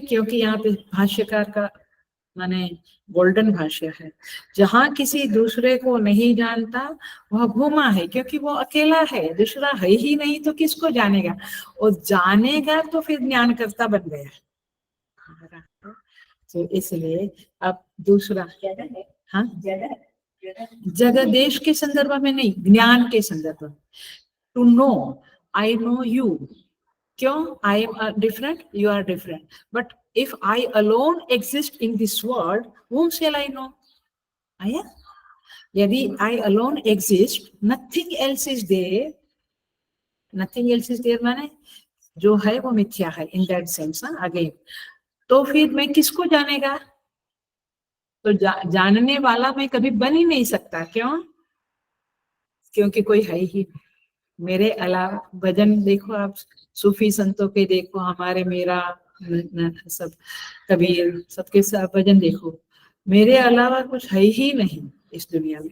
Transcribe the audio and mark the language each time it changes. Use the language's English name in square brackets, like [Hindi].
[Hindi] क्योंकि यहाँ पे भाष्यकार का माने गोल्डन भाष्य है, जहां किसी दूसरे को नहीं जानता वह भूमा है, क्योंकि वो अकेला है, दूसरा है ही नहीं तो किसको जानेगा, और जानेगा तो फिर ज्ञानकर्ता बन गया। तो इसलिए अब दूसरा, हाँ, जगह देश के संदर्भ में नहीं, ज्ञान के संदर्भ में। [English] To know, I know you. [Hindi] क्यों? [English] I am different, you are different. But if I alone exist in this world, whom shall I know? [Hindi] आया? [English] यदि I alone exist, nothing else is there. Nothing else is there [Hindi] माने जो है वो मिथ्या है, [English] in that sense ना, again. [Hindi] तो फिर मैं किसको जानेगा? तो जानने वाला मैं कभी बन ही नहीं सकता। क्यों? क्योंकि कोई है ही मेरे अलावा। भजन देखो आप, सूफी संतों के देखो, हमारे मेरा सब कबीर, सबके सब भजन देखो, मेरे अलावा कुछ है ही नहीं इस दुनिया में।